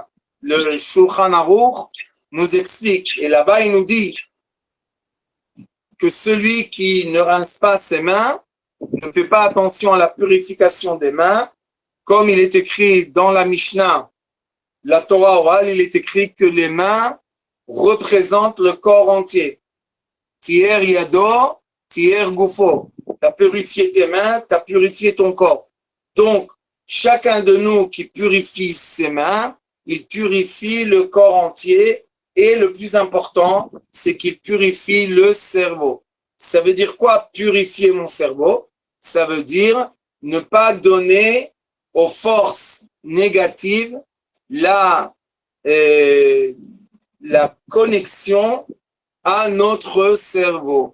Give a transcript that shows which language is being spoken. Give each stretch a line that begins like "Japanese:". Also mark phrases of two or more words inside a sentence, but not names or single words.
French: Le Shulchan Aruch nous explique, et là-bas il nous dit que celui qui ne rince pas ses mains, ne fait pas attention à la purification des mains, comme il est écrit dans la Mishnah, la Torah orale, il est écrit que les mains représentent le corps entier.
Hebrew: טיהר ידו, טיהר גופו.
French: Tu as purifié tes mains, tu as purifié ton corps. Donc, chacun de nous qui purifie ses mains, il purifie le corps entier. Et le plus important, c'est qu'il purifie le cerveau. Ça veut dire quoi, purifier mon cerveau? Ça veut dire ne pas donner aux forces négatives la la connexion à notre cerveau.